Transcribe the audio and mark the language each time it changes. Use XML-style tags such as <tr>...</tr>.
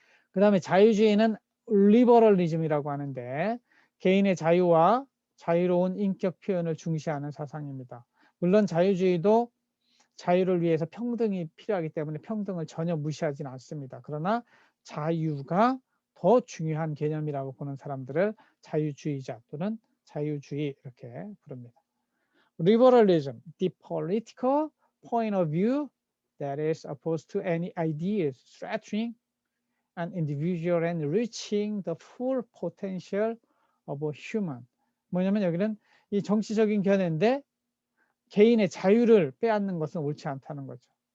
<ko>그 다음에 자유주의는 리버럴리즘이라고 하는데 개인의 자유와 자유로운 인격 표현을 중시하는 사상입니다. 물론 자유주의도 자유를 위해서 평등이 필요하기 때문에 평등을 전혀 무시하지는 않습니다. 그러나 자유가 더 중요한 개념이라고 보는 사람들을 자유주의자 또는 자유주의 이렇게 부릅니다.</ko> <en>Liberalism, the political point of view that is opposed to any ideas threatening an individual and reaching the full potential of a human.</en> <ko>뭐냐면 여기는 이 정치적인 견해인데 개인의 자유를 빼앗는 것은 옳지 않다는 거죠.</ko>